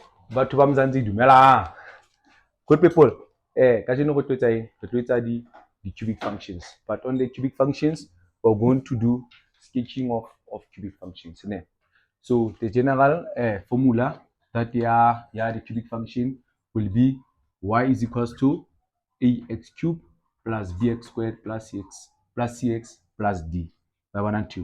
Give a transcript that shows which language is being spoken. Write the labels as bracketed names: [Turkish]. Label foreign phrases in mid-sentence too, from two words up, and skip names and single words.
[Southern Sotho] batho ba Mzansi dumelang. [English] Good people, [Southern Sotho] kajeno go tlo [English] the cubic functions, but on the cubic functions we're going to do sketching of cubic functions. So the general formula that the cubic function will be y is equals to ax cubed plus bx squared plus cx plus d by 1 and 2.